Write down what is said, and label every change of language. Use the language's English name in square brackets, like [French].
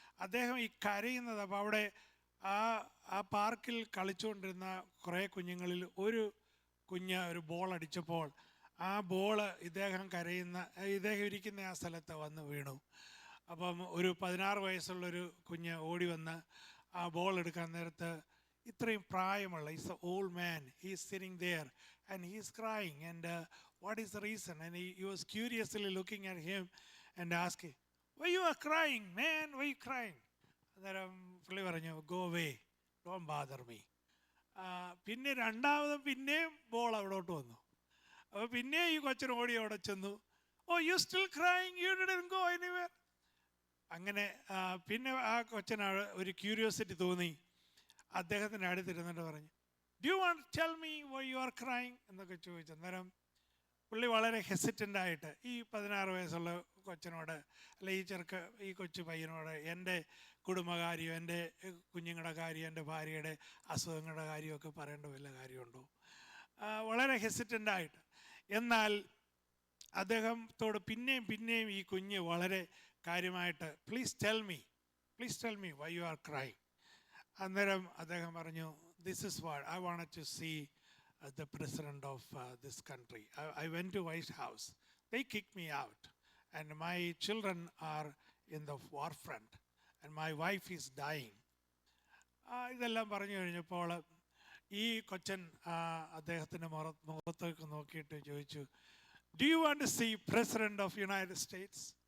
[Malayalam] അദ്ദേഹം ഈ കരയുന്നത്, അപ്പോൾ അവിടെ ആ പാർക്കിൽ കളിച്ചുകൊണ്ടിരുന്ന കുറേ കുഞ്ഞുങ്ങളിൽ ഒരു കുഞ്ഞ് ഒരു ബോൾ അടിച്ചപ്പോൾ ആ ബോള് ഇദ്ദേഹം ഇരിക്കുന്ന ആ സ്ഥലത്ത് വന്ന് വീണു. അപ്പം ഒരു 16 വയസ്സുള്ളൊരു കുഞ്ഞ് ഓടി വന്ന് ആ ബോൾ എടുക്കാൻ നേരത്ത്, ഇത്രയും പ്രായമുള്ള, [English] Is a old man, he is sitting there and he is crying and what is the reason? And he was curiously looking at him and asking, why you are crying, man, why you crying? [Malayalam] അന്നേരം പുള്ളി പറഞ്ഞു, [English] go away, don't bother me. [Malayalam] പിന്നെ രണ്ടാമതും പിന്നെയും ball അവിടോട്ട് വന്നു. അപ്പോൾ പിന്നെ ഈ കൊച്ചിന് ഓടി അവിടെ ചെന്നു, [English] Oh you still crying, you didn't go anywhere. [Malayalam] അങ്ങനെ പിന്നെ ആ കൊച്ചിന് ഒരു ക്യൂരിയോസിറ്റി തോന്നി. അദ്ദേഹത്തിൻ്റെ അടുത്തിരുന്നിട്ട് പറഞ്ഞു, [English] do you want to tell me why you are crying [Malayalam] എന്നൊക്കെ ചോദിച്ചു. അന്നേരം പുള്ളി വളരെ ഹെസിറ്റൻ്റായിട്ട് ഈ 16 വയസ്സുള്ള കൊച്ചിനോട്, അല്ല ഈ കൊച്ചു പയ്യനോട് എൻ്റെ കുടുംബകാര്യം, എൻ്റെ കുഞ്ഞുങ്ങളുടെ കാര്യം, എൻ്റെ ഭാര്യയുടെ അസുഖങ്ങളുടെ കാര്യമൊക്കെ പറയേണ്ട വല്ല കാര്യമുണ്ടോ? വളരെ ഹെസിറ്റൻ്റായിട്ട്. എന്നാൽ അദ്ദേഹത്തോട് പിന്നെയും ഈ കുഞ്ഞ് വളരെ കാര്യമായിട്ട്, [English] Please tell me why you are crying. [Malayalam] അന്നേരം അദ്ദേഹം പറഞ്ഞു, [English] This is what I wanted to see the president of this country. I went to White House. They kicked me out. And my children are in the war front. And my wife is dying. [Malayalam] ഇതെല്ലാം പറഞ്ഞു കഴിഞ്ഞപ്പോൾ ഈ കൊച്ചൻ അദ്ദേഹത്തിൻ്റെ മുഖത്തേക്ക് നോക്കിയിട്ട് ചോദിച്ചു, [English] Do you want to see president of United States?